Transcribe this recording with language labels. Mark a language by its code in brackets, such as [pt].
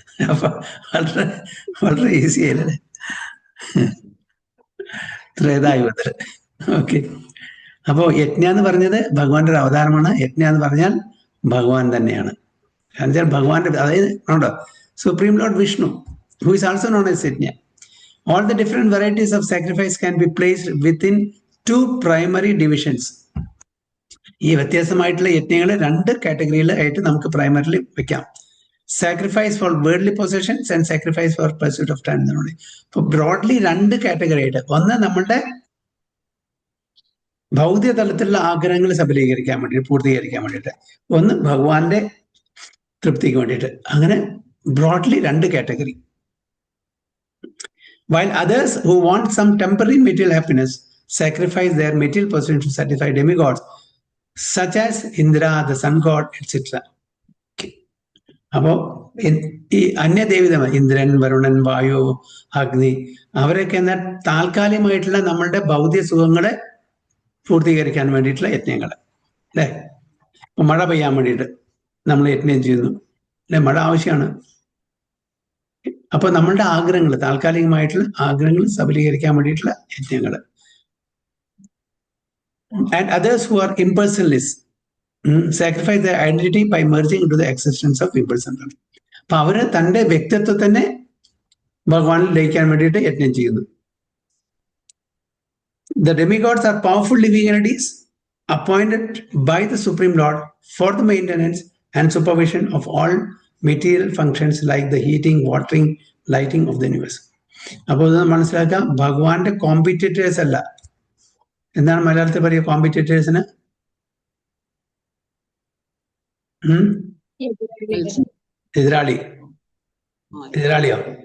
[ml] അപ്പൊ വളരെ ഈസി ആയില്ലേ? ത്രേതായുഗത്തില്. ഓക്കെ. അപ്പോ യജ്ഞ എന്ന് പറഞ്ഞത് ഭഗവാന്റെ ഒരു അവതാരമാണ്. യജ്ഞ എന്ന് പറഞ്ഞാൽ ഭഗവാൻ തന്നെയാണ്. എന്നുവെച്ചാൽ ഭഗവാന്റെ, അതായത് ഉണ്ടോ, [en] Supreme Lord Vishnu, who is also known as Yajna. All the different varieties of sacrifice can be placed within 2 primary divisions. [ml] ഈ വ്യത്യാസമായിട്ടുള്ള യജ്ഞങ്ങളെ 2 കാറ്റഗറിയിലായിട്ട് നമുക്ക് പ്രൈമറിലി വെക്കാം. [en] Sacrifice for worldly possessions and sacrifice for pursuit of time എന്നാണ്. [ml] അപ്പൊ broadly 2 category ആയിട്ട്, ഒന്ന് നമ്മളുടെ ഭൗതിക തലത്തിലുള്ള ആഗ്രഹങ്ങൾ സബലീകരിക്കാൻ വേണ്ടിയിട്ട്, പൂർത്തീകരിക്കാൻ വേണ്ടിയിട്ട്, ഒന്ന് ഭഗവാന്റെ തൃപ്തിക്ക് വേണ്ടിയിട്ട്. അങ്ങനെ broadly 2 category. [en] While others who want some temporary material happiness sacrifice their material possessions to satisfy demigods such as Indra, the sun god, etc. [ml] അപ്പോ ഈ അന്യദേവിതമാർ ഇന്ദ്രൻ, വരുണൻ, വായു, അഗ്നി, അവരൊക്കെ എന്നാൽ താൽക്കാലികമായിട്ടുള്ള നമ്മളുടെ ഭൗതിക സുഖങ്ങളെ പൂർത്തീകരിക്കാൻ വേണ്ടിയിട്ടുള്ള യജ്ഞങ്ങൾ അല്ലെ. മഴ പെയ്യാൻ വേണ്ടിയിട്ട് നമ്മൾ യജ്ഞം ചെയ്യുന്നു അല്ലെ, മഴ ആവശ്യമാണ്. അപ്പൊ നമ്മളുടെ ആഗ്രഹങ്ങൾ, താൽക്കാലികമായിട്ടുള്ള ആഗ്രഹങ്ങൾ സബലീകരിക്കാൻ വേണ്ടിയിട്ടുള്ള യജ്ഞങ്ങൾ. [en] And others who are impersonalists sacrifice the identity by merging into the existence of impersonal. [ml] അപ്പൊ അവര് തന്റെ വ്യക്തിത്വത്തിനെ ഭഗവാനിൽ ലയിക്കാൻ വേണ്ടിയിട്ട് യജ്ഞം ചെയ്യുന്നു. [en] The demigods are powerful living entities appointed by the Supreme Lord for the maintenance and supervision of all material functions like the heating, watering, lighting of the universe. [ml] അപ്പോൾ ഇത് മനസ്സിലാക്കാം, ഭഗവാന്റെ കോമ്പറ്റീറ്റേഴ്സ് അല്ല. എന്താണ് മലയാളത്തിൽ പറയുക കോമ്പറ്റീറ്റേഴ്സിന്? എതിരാളി. എതിരാളിയോ?